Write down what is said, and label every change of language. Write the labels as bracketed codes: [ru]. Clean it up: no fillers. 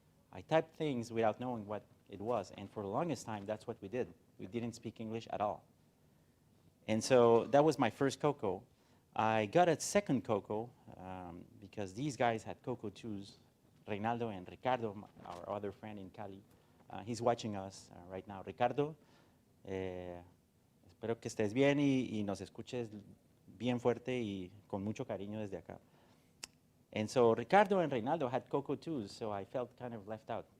[en] I typed things without knowing what it was, and for the longest time, that's what we did. We didn't speak English at all. And so that was my first CoCo. I got a second CoCo because these guys had CoCo 2s, Reynaldo and Ricardo, our other friend in Cali. He's watching us right now. [es] Ricardo, espero que estés bien y nos escuches bien fuerte y con mucho cariño desde acá. [en] And so Ricardo and Reynaldo had CoCo 2s, so I felt kind of left out.